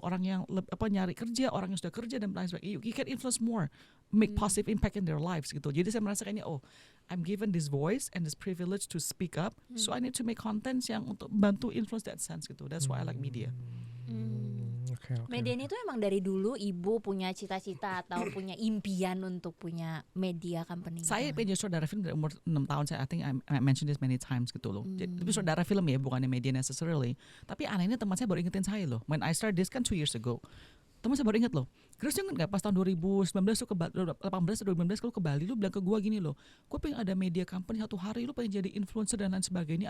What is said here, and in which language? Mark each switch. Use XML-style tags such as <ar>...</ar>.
<id>Orang yang nyari kerja, orang yang sudah kerja dan lain sebagainya.</id> <en>You can influence more, make positive impact in their lives gitu.</en> <id>Jadi saya merasa kayaknya</id> <en>I'm given this voice and this privilege to speak up, so I need to make contents</en> <id>yang untuk bantu</id> <en>influence that sense gitu. That's why I like media. Okay.</en> <id>Media ini tuh emang dari dulu ibu punya cita-cita atau punya impian untuk punya media company. Saya pengen jadi saudara film dari umur 6 tahun.</id> <en>I think I mentioned this many times gitu loh.</en> <id>Tapi saudara film ya, bukannya media necessarily. Tapi anehnya teman saya baru ingetin saya loh.</id> <en>When I started this</en> <id>kan 2 years ago. Teman saya baru inget loh. Chris inget gak pas tahun 2019 lu ke 18 atau 2019 lu ke Bali, lu bilang ke gua gini loh. Gue pengen ada media company satu hari, lu pengen jadi influencer dan lain sebagainya.</id>